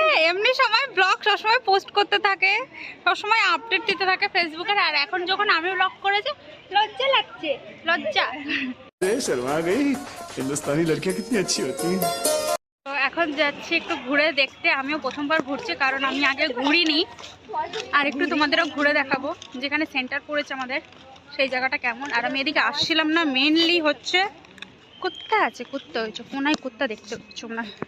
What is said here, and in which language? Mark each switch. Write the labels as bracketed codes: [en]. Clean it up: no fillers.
[bn] এমনি সময় ব্লগ সবসময় পোস্ট করতে থাকে, সবসময় আপডেট দিতে থাকে ফেসবুকে। আর এখন যখন আমি ব্লগ করেছি, লজ্জা লাগছে, লজ্জা। [hi] शर्मा गई, हिंदुस्तानी लड़कियां कितनी अच्छी होती हैं। [bn] তো এখন যাচ্ছি একটু ঘুরে দেখতে। আমিও প্রথমবার ঘুরছি, কারণ আমি আগে ঘুরিনি। আর একটু তোমাদেরও ঘুরে দেখাবো যেখানে সেন্টার পড়েছে আমাদের, সেই জায়গাটা কেমন। আর আমি এদিকে আসছিলাম না, মেনলি হচ্ছে কুত্তা আছে, কুত্তা হয়েছে কোনায়, কুত্তা দেখতে পাচ্ছ না?